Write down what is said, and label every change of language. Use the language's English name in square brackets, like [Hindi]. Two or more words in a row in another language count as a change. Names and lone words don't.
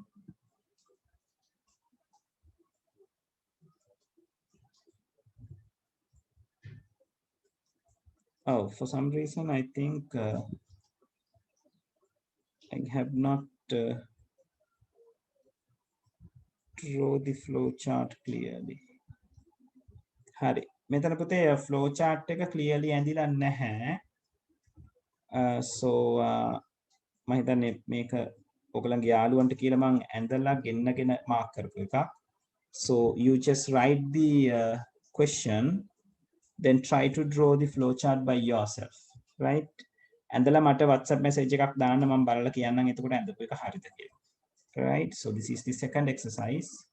[English] Oh, for some reason, I think I have not draw the flow chart clearly. [Sinhala] Hari, මෙතන පුතේ [English] flow chart [Sinhala] එක clearly ඇඳිලා නැහැ. So මම හිතන්නේ මේක ඔයගලන්ගේ යාළුවන්ට කියලා මම ඇඳලා ගෙන්නගෙන mark කරපු එකක්. [English] So you just write the question, then try to draw the flow chart by yourself, right? [Sinhala] ඇඳලා මට [English] WhatsApp message [Sinhala] එකක් දාන්න මම බලලා කියන්නම් එතකොට ඇඳපු එක හරිද කියලා. [English] Right? So this is the second exercise.